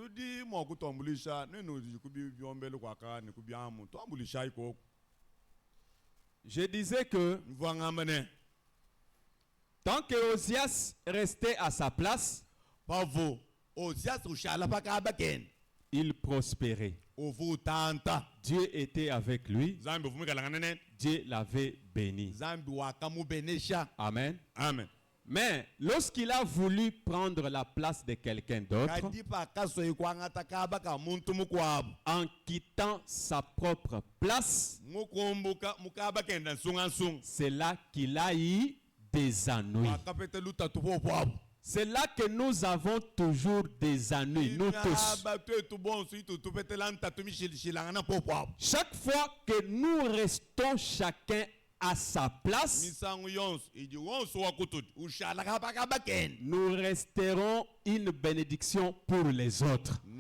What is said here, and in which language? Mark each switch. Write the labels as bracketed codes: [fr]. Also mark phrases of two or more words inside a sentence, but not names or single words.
[fr] Je disais que tant que Osias restait à sa place, il prospérait. Dieu était avec lui. Dieu l'avait béni. Amen. Amen. Mais lorsqu'il a voulu prendre la place de quelqu'un d'autre, [lua] kadipa kasoyi kwangata kaba ka muntu mukwabo [fr] en quittant sa propre place, [lua] mukumbuka mukaba kenda nsunga [fr] c'est là qu'il a eu des ennuis. [lua] akapete lutatu popoabo [fr] C'est là que nous avons toujours des ennuis, nous tous. Chaque fois que nous restons chacun à sa place, nous resterons une bénédiction pour les autres.